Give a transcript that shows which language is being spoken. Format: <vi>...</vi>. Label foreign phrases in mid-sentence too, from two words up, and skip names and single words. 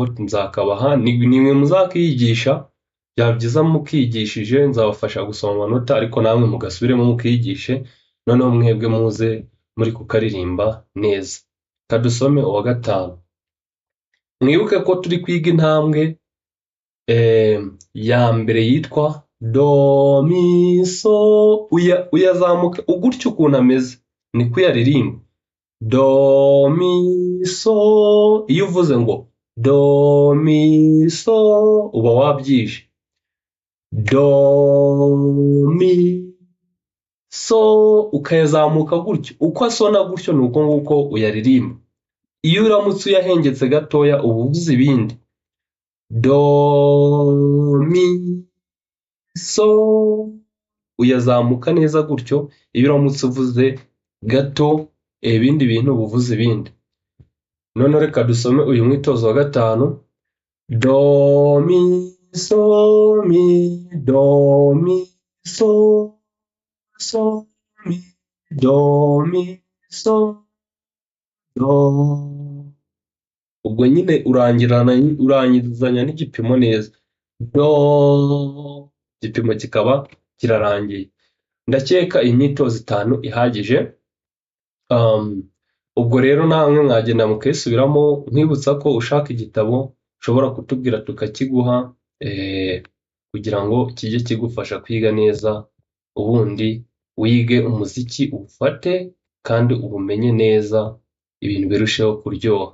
<rw>Nzakabaha, nimwe muzakiyigisha, byaba byiza mukigishije, nzabafasha gusoma amanota ariko namwe mugasubiremo mukiyigishe, noneho mwebwe muze muri kukaririmba neza. Kadusome uwa gatanu. Mwibuke ko turi kwiga intambwe ya mbere yitwa do, mi, so. Uyazamuka ugutyo ukuntu ameze niko uyaririmba. Do, mi, so. Iyo uvuze ngo do, mi, so, uba wabyishe. Do, mi, so, ukayazamuka gutyo. Uko asona gutyo ni uko nguko uyaririmba. Iyo uramutse uyahengetse gatoya uba uvuze ibindi. Do, mi, so, uyazamuka neza gutyo. Iyo uramutse uvuze gato ibindi bintu uba uvuze ibindi. None reka dusome uyu mwitozo wa gatanu. Do, mi, so, mi, do, mi, so, mi, do, mi, so, do. Ubwo nyine urangizanya n'igipimo neza. Do, igipimo kikaba kirarangiye. Ndakeka imyitozo itanu ihagije. Ubwo rero namwe mwagenda mukisubiramo, nkwibutsa ko ushaka igitabo ushobora kutubwira tukakiguha, kugira ngo kijye kigufasha kwiga neza, ubundi wige umuziki uwufate kandi ubumenye neza ibintu birusheho kuryoha.</rw>